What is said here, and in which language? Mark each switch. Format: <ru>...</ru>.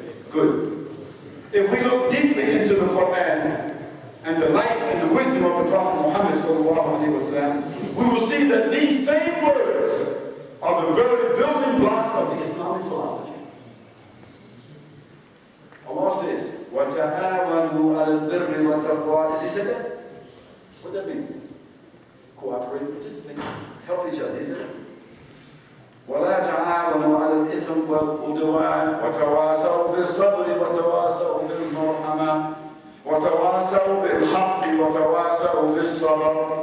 <en>Good. If we look deeply into the Quran and the life and the wisdom of the Prophet Muhammad sallallahu alaihi wasallam, we will see that these same words are the very building blocks of the Islamic philosophy. Allah says,</en> <ar>وَتَعَاوَنُوا عَلَى الْبِرِّ وَالتَّقْوَى.</ar> <en>Has He said that? What that means? Cooperate, participate, help each other, isn't it?</en> <ar>وَلَا تَعَاوَنُوا عَلَى الْإِثْمِ وَالْعُدْوَانِ وَتَوَاصَوْا بِالصَّبْرِ وَتَوَاصَوْا بِالْمَرْحَمَةِ وَتَوَاصَوْا بِالْحَقِّ وَتَوَاصَوْا بِالصَّبْرِ.</ar>